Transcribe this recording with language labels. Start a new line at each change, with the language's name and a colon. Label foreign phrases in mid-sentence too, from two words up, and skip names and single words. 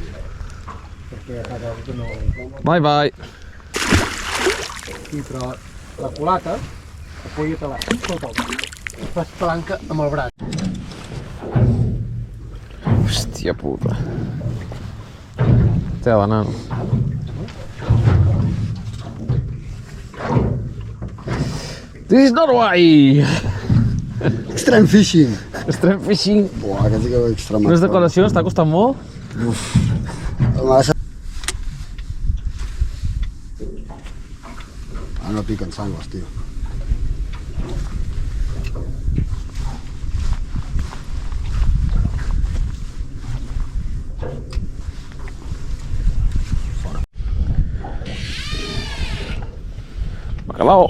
Catalan: Perquè fa cosa que no...
English: Bye, bye.
Catalan: Sí, però la culata, apoya-te-la sota el braç. Fas palanca amb el braç. Hòstia puta. Tela, nano.
English: This is Norway! Extreme fishing. Extreme fishing.
Catalan: Buah, aquest sí que ho extremat. Unes decoracions, t'ha costat molt? Massa. Ah, no piquen sangles, tio. Bacalao.